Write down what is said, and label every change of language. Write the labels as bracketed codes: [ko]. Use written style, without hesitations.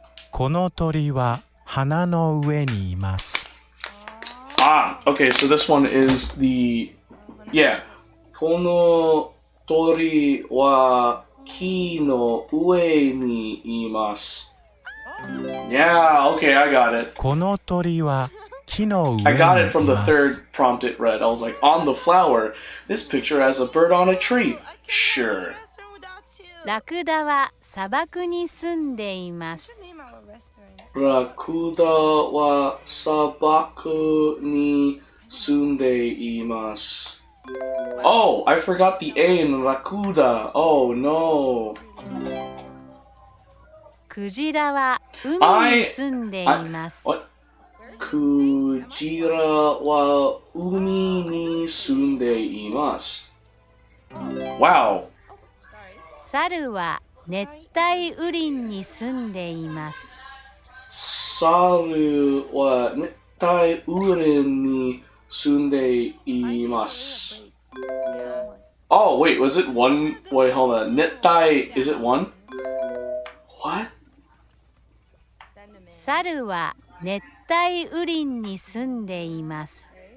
[ja] この鳥は花の上にいます。 [en] Ah, okay, so this one is the... Yeah. [ja] この鳥は木の上にいます。 [en] Yeah, okay, I got it. [ja] この鳥は木の上にい [en] I got it [ja] ま [en] from the [ja] す。 [en] third prompt it read. I was like, on the flower. This picture has a bird on a tree. Sure. [ja] ラクダは砂漠に住んでいます。ラクダは砂漠に住んでいます。 [en] Oh, I forgot the A in Rakuda. Oh no. [ja] クジラは海に住んでいます。 [en] What? [ja] クジラは海に住んでいます。 [en] Wow. [ja] 猿は熱帯雨林に住んでいます。猿は熱帯雨林に住んでいます。 [en] Oh, wait, was it one? Wait, hold on. 熱帯, is it one? What? [ja] 猿は熱帯雨林に住んでいます。